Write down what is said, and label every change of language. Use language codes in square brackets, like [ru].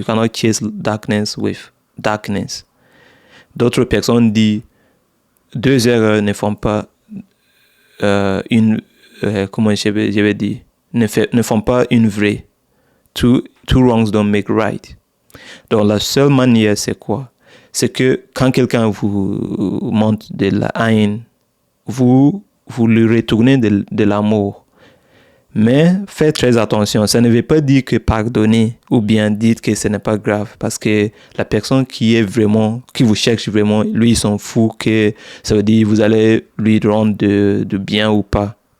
[en] You cannot chase darkness with darkness. [fr] D'autres personnes disent 2 erreurs ne font pas comment je vais dire, ne font pas une vraie. [en] Two wrongs don't make right. [fr] Donc la seule manière, c'est quoi? C'est que quand quelqu'un vous montre de la haine, vous lui retournez de l'amour. Mais faites très attention, ça ne veut pas dire que pardonner ou bien dites que ce n'est pas grave, parce que la personne qui vous cherche vraiment, lui il s'en fout que ça veut dire vous allez lui rendre de bien ou pas.